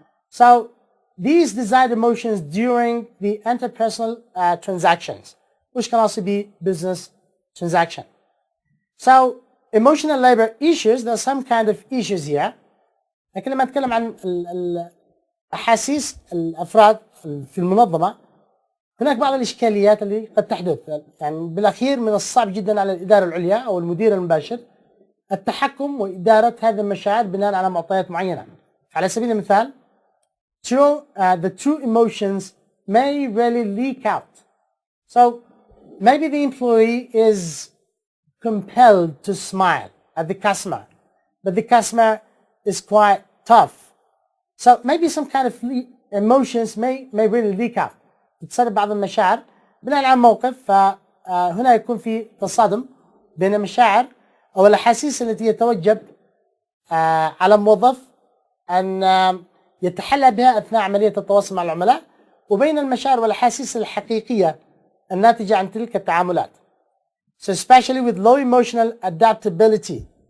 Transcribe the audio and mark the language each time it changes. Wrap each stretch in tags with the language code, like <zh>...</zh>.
<en>So these desired emotions during the interpersonal transactions, which can also be business transaction. So emotional labor issues, there are some kind of issues here.</en> <ar>لكن لما نتكلم عن أحاسيس الأفراد في المنظمة هناك بعض الإشكاليات اللي قد تحدث. يعني بالأخير من الصعب جدا على الإدارة العليا أو المدير المباشر التحكم وإدارة هذه المشاعر بناء على معطيات معينة. على سبيل المثال</ar> <en>the true emotions may really leak out. So maybe the employee is compelled to smile at the customer, but the customer is quite tough. So maybe some kind of emotions may really leak out.</en> <ar>تتسرب بعض المشاعر بناء على موقف، فهنا يكون في تصادم بين المشاعر أو الأحاسيس التي يتوجب على الموظف أن يتحلى بها أثناء عملية التواصل مع العملاء، وبين المشاعر والأحاسيس الحقيقية الناتجة عن تلك التعاملات.</ar> <en>So especially with low emotional adaptability.</en>